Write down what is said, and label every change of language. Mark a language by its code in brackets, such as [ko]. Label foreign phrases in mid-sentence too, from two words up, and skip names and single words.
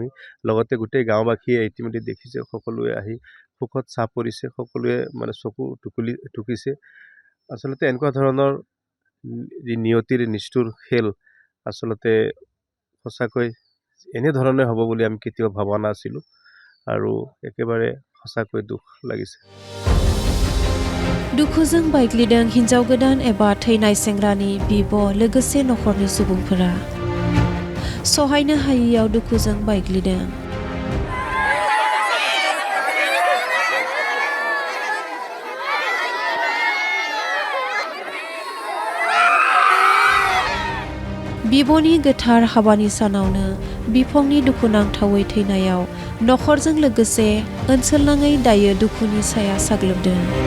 [as] লগতে গোটেই গাঁওবাসীয়ে ইতিমধ্যে দেখিছে, সকলোৱে আহি সুখত চাহ পৰিছে, সকলোৱে মানে চকু টুকিছে। আচলতে এনেকুৱা ধৰণৰ যি নিয়তিৰ নিষ্ঠুৰ খেল আচলতে সঁচাকৈ এনেধৰণে হ'ব বুলি আমি কেতিয়াও ভবা নাছিলোঁ আৰু একেবাৰে সঁচাকৈ দুখ লাগিছে। [brx] दुखुजों बायग्लिदों हिनजाव गोदान एबा थैनाय सेंग्रानि बिब' लोगोसे नखरनि सुबुंफोरा। सहायनो हायैयाव दुखुजों बायग्लिदों। बिब'नि गोथार हाबानि सानावनो बिफंनि दुखुनांथावै थैनायाव नखरजों लोगोसे ओनसोलनाङै दायो दुखुनि साया साग्लोबदों।